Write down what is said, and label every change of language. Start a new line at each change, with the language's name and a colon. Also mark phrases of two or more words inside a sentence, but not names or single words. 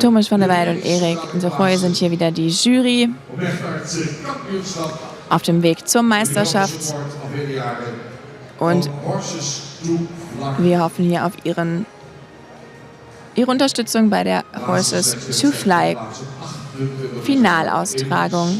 German: Thomas van der Weijden und Erik de Voorde sind hier wieder die Jury auf dem Weg zur Meisterschaft, und wir hoffen hier auf ihre Unterstützung bei der Horses to Fly Finalaustragung.